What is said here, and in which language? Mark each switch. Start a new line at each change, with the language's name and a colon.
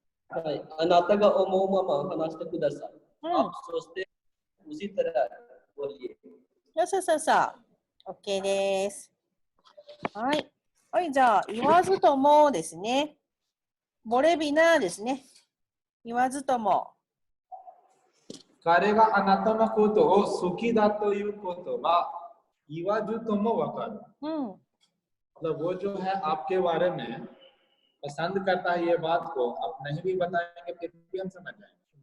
Japanese: はい、あなたが思うまま話してください。そして、
Hindi: उसी तरह बोलिए。
Japanese: そう。OK です。はい、じゃあ、言わずともですね。
Hindi: ボレビナ
Japanese: ですね。言わずとも。彼があなたのことを好きだということは言わずともわかる。
Hindi: मतलब वो जो है आपके बारे में पसंद करता है ये बात को आप नहीं भी बताएंगे फिर भी हम समझ जाएंगे।